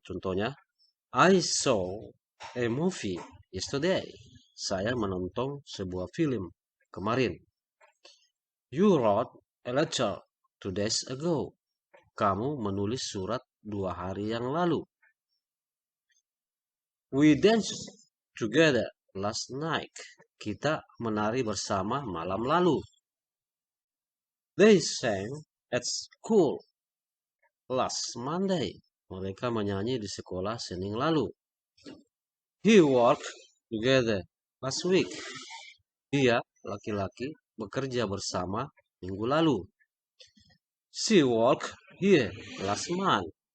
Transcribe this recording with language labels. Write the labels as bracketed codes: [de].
[id] Contohnya, [en] I saw a movie yesterday. [id] Saya menonton sebuah film kemarin. [en] You wrote a letter 2 days ago. [id] Kamu menulis surat 2 hari yang lalu. [en] We danced together last night. [id] Kita menari bersama malam lalu. [en] They sang at school last Monday. [id] Mereka menyanyi di sekolah Senin lalu. [en] He worked together last week. [id] Dia, laki-laki, bekerja bersama minggu lalu. [en] She worked here last month.